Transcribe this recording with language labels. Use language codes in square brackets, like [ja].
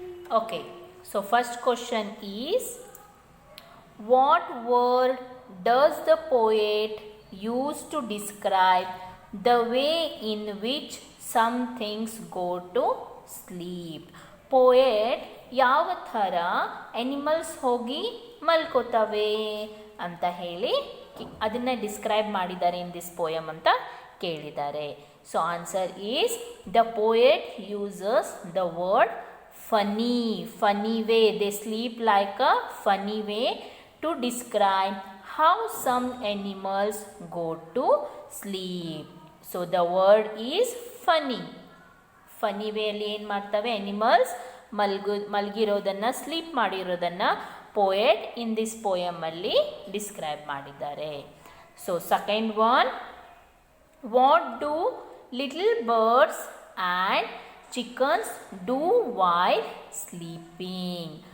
[en] Okay, so first question is, what word does the poet use to describe the way in which some things go to sleep? [kn] Poet ಯಾವ ಥರ animals ಹೋಗಿ ಮಲ್ಕೋತವೆ ಅಂತ ಹೇಳಿ ಅದನ್ನು describe ಮಾಡಿದ್ದಾರೆ [en] in this poem [kn] ಅಂತ ಕೇಳಿದ್ದಾರೆ. [en] So answer is the poet uses the word funny way. They sleep like a funny way to describe how some animals go to sleep. So the word is funny. [kn] Funny way ಅಲ್ಲಿ ಏನು ಮಾಡ್ತವೆ? Animals ಮಲಗಿರೋದನ್ನು sleep ಮಾಡಿರೋದನ್ನು poet [en] in this poem [kn] ಅಲ್ಲಿ describe ಮಾಡಿದ್ದಾರೆ. [en] So second one. What do little birds and chickens do while sleeping?